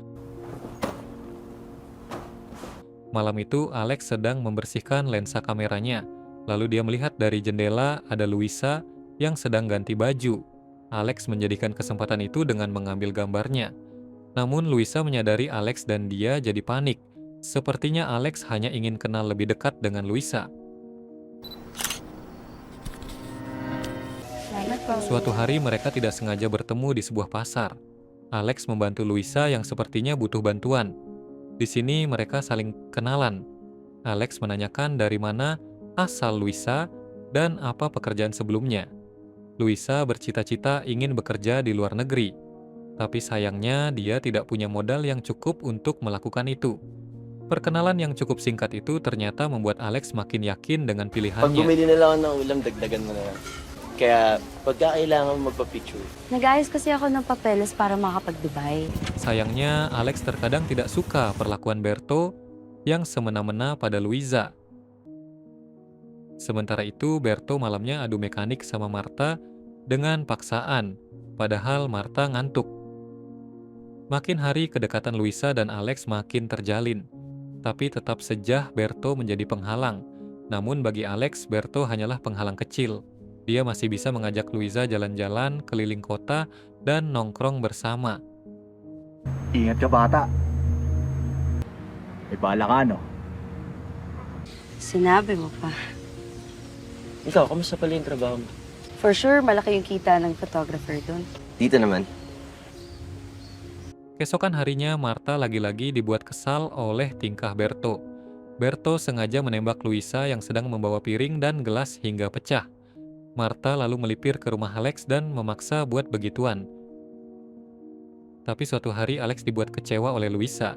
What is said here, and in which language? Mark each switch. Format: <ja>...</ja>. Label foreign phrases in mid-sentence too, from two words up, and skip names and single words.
<id>Malam itu Alex sedang membersihkan lensa kameranya. Lalu dia melihat dari jendela ada Luisa yang sedang ganti baju. Alex menjadikan kesempatan itu dengan mengambil gambarnya. Namun Luisa menyadari Alex dan dia jadi panik. Sepertinya Alex hanya ingin kenal lebih dekat dengan Luisa.</id> <tl>Salamat po.</tl> <id>Suatu hari mereka tidak sengaja bertemu di sebuah pasar. Alex membantu Luisa yang sepertinya butuh bantuan. Di sini mereka saling kenalan. Alex menanyakan dari mana asal Luisa dan apa pekerjaan sebelumnya. Luisa bercita-cita ingin bekerja di luar negeri. Tapi sayangnya dia tidak punya modal yang cukup untuk melakukan itu. Perkenalan yang cukup singkat itu ternyata membuat Alex makin yakin dengan</id> <tl>Pag</tl> <id>pilihannya.</id> <tl>bumili na lang ako ng ulam, dagdagan mo na lang. Kaya pagka kailangan magpa-picture, Nag-ayos kasi ako ng papeles para makapag-Dubai.</tl> <id>Sayangnya, Alex terkadang tidak suka perlakuan Berto yang semena-mena pada Luisa. Sementara itu, Berto malamnya adu mekanik sama Martha dengan paksaan, padahal Martha ngantuk. Makin hari kedekatan Luisa dan Alex makin terjalin. Tapi tetap saja Berto menjadi penghalang. Namun bagi Alex, Berto hanyalah penghalang kecil. Dia masih bisa mengajak Luisa jalan-jalan keliling kota dan nongkrong bersama.</id> <tl>Ingat ka, bata. May bala ka, no? Sinabi mo pa. Ikaw, kamusta pala yung trabaho mo?</tl> <en>For sure,</en> <tl>malaki yung kita ng photographer doon. Dito naman.</tl> <id>Keesokan harinya, Marta lagi-lagi dibuat kesal oleh tingkah Berto. Berto sengaja menembak Luisa yang sedang membawa piring dan gelas hingga pecah. Marta lalu melipir ke rumah Alex dan memaksa buat begituan. Tapi suatu hari Alex dibuat kecewa oleh Luisa.</id>